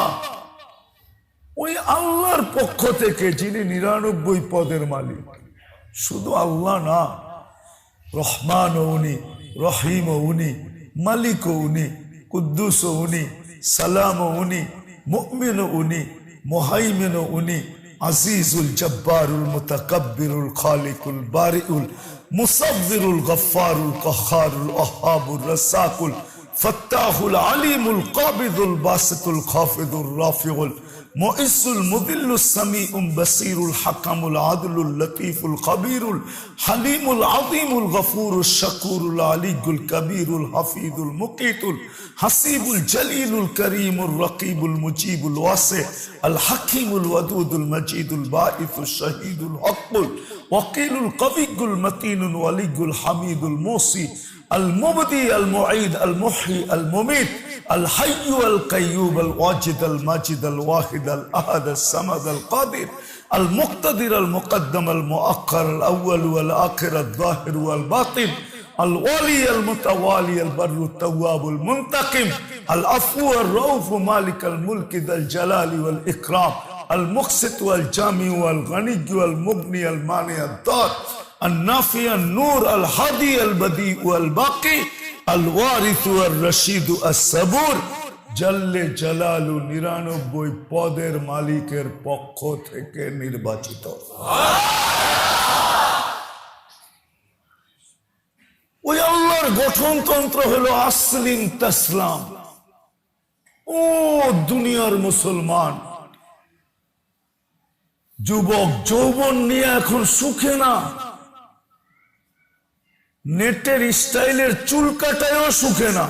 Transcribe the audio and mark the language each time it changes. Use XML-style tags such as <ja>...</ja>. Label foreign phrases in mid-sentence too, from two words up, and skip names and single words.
<bn>ওই আল্লাহর পক্ষ থেকে যিনি 99 পদের মালিক, শুধু আল্লাহ না, রহমান উনি, রহিম উনি, মালিক উনি, কুদ্দুস উনি, সালাম উনি, মুমিন উনি, মুহাইমিন উনি,</bn> <ar>العزيز الجبار المتكبر الخالق البارئ المصور الغفار القهار الوهاب الرزاق الفتاح العليم القابض الباسط الخافض الرافع المعز المذل السميع البصير الحكم العدل اللطيف الخبير الحليم العظيم الغفور الشكور العلي الكبير الحفيظ المقيت الحسيب الجليل الكريم الرقيب المجيب الواسع الحكيم الودود المجيد الباعث الشهيد الحق الوكيل القوي المتين الولي الحميد المحصي المبدي المعيد المحيي المميت الحي القيوم الواجد الماجد الواحد الأحد الصمد القادر المقتدر المقدم المؤخر الأول والآخر الظاهر والباطن الولي المتوالي البر التواب المنتقم العفو الرؤوف مالك الملك ذا الجلال والإكرام المقسط والجامع والغني والمغني المانع الضار النافع النور الهادي البديع والباقي الوارث والرشيد الصبور জাল্লে জালালু</ar> <bn>99 পদের মালিকের পক্ষ থেকে নির্বাচিত। ওই আল্লাহর গঠনতন্ত্র হলো</bn> <ar>أسلم تسلم.</ar> <bn>ও দুনিয়ার মুসলমান, যুবক যৌবন নিয়ে এখন সুখে না, নেটের স্টাইলের চুল কাটায়ও সুখে না।</bn>